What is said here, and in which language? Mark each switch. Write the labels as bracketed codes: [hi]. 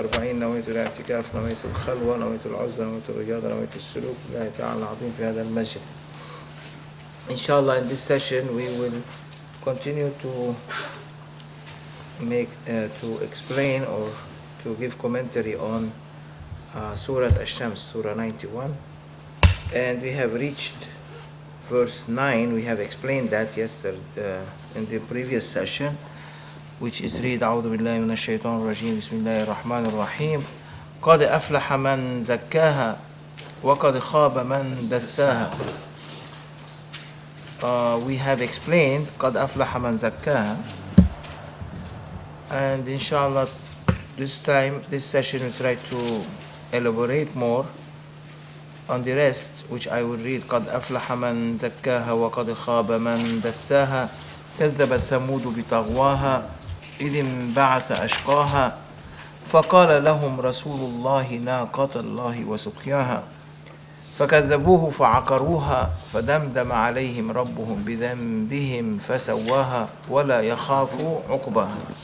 [ar] 40 نويت الاعتكاف، نويت الخلوة، نويت العزلة، نويت الرياضة، نويت السلوك لله تعالى العظيم في هذا المسجد. [en] Inshallah, in this session we will continue to explain or to give commentary on Surat Hisham, Surah 91, and we have reached verse 9. We have explained that yesterday in the previous session, which is read [ar] أعوذ بالله من الشيطان الرجيم بسم الله الرحمن الرحيم قد أفلح من زكاها وقد خاب من دساها. [en] We have explained [ar] قد أفلح من زكاها, [en] and inshallah this session we try to elaborate more on the rest, which I will read. [ar] قد أفلح من زكاها وقد خاب من دساها كذبت ثمود بطغواها إذ انبعث أشقاها فقال لهم رسول الله ناقة الله وسقياها فكذبوه فعقروها فدمدم عليهم ربهم بذنبهم فسواها ولا يخاف عقباها.